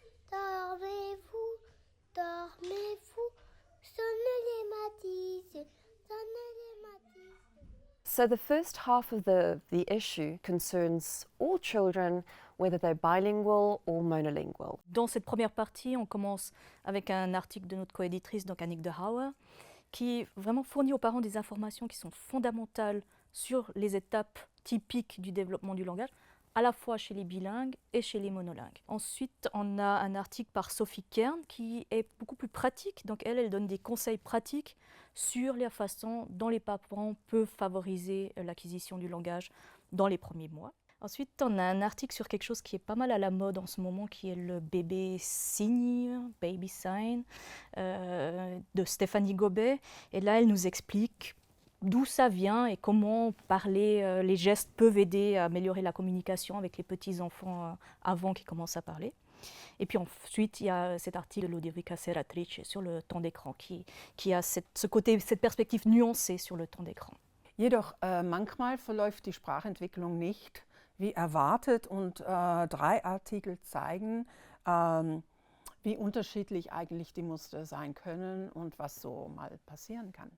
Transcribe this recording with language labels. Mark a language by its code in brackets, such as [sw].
[fr] Dormez-vous, dormez-vous, sonnez les matises, sonnez les matises. [en] So the first half of the issue concerns all children, whether they're bilingual or monolingual. [fr] Dans cette première partie, on commence avec un article de notre coéditrice, donc Annick de Hauer, qui vraiment fournit aux parents des informations qui sont fondamentales sur les étapes typiques du développement du langage, à la fois chez les bilingues et chez les monolingues. Ensuite, on a un article par Sophie Kern qui est beaucoup plus pratique. Donc elle donne des conseils pratiques sur la façon dont les parents peuvent favoriser l'acquisition du langage dans les premiers mois. Ensuite, on a un article sur quelque chose qui est pas mal à la mode en ce moment, qui est le bébé signe, baby sign, de Stéphanie Gobet. Et là, elle nous explique d'où ça vient et comment parler, les gestes peuvent aider à améliorer la communication avec les petits-enfants avant qu'ils commencent à parler. Et puis ensuite, il y a cet article de Ludovica Serratrice sur le temps d'écran qui a cette perspective nuancée sur le temps d'écran. [de] Jedoch manchmal verläuft die Sprachentwicklung nicht wie erwartet und 3 Artikel zeigen, wie unterschiedlich eigentlich die Muster sein können und was so mal passieren kann.